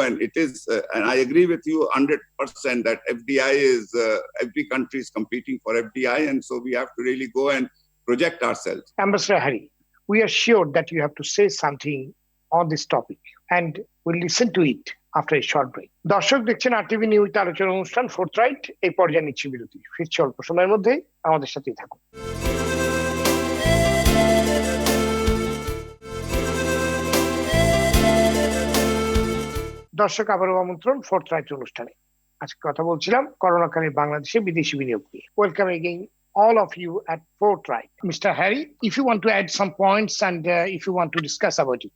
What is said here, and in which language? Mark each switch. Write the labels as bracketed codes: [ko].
[en] And it is, and I agree with you 100% that FDI is, every country is competing for FDI. And so we have to really go and project ourselves. Ambassador Hari, we are sure that you have to say something on this topic, and we'll listen to it after a short break. [bn] দর্শক দেখছেন RTV নিয়মিত আলোচনা অনুষ্ঠান ফোর্থরাইট। এই পর্যায়ে নিচ্ছি বিরতি, ফিরছি অল্প সময়ের মধ্যে, আমাদের সাথেই থাকুন। দর্শক আবারও আমন্ত্রণ ফোর্থরাইট অনুষ্ঠানে। আজকে কথা বলছিলাম করোনাকালে বাংলাদেশে বিদেশি বিনিয়োগ নিয়ে। [en] Welcome again all of you at FORTHRIGHT. Mr. Harry, if you want to add some points and if you want to discuss about it.